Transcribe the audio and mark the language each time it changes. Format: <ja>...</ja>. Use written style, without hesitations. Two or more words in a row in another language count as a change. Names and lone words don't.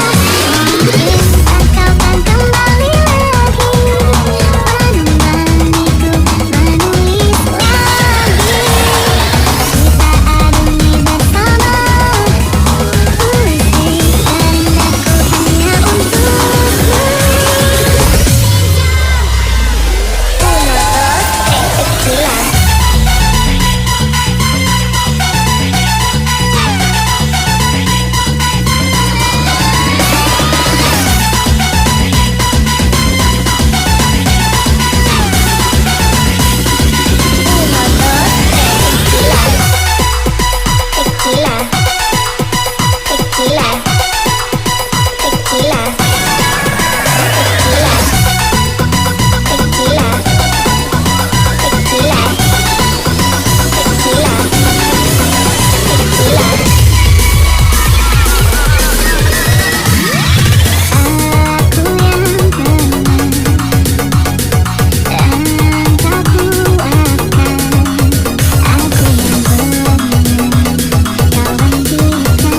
<id>Mungkin engkau kan kembali lagi menemaniku menulis lagi. Kita arungi bersama. Puisi terindahku hanya untukmu.</id> <es>Uno, dos, tres, tequila. Uno, dos, tres, tequila. Tequila. Tequila. Tequila. Tequila. Tequila. Tequila. Tequila.</es> <id>Aku yang tenang dan tak kuatkan. Aku yang benar, kau hentikan.</id>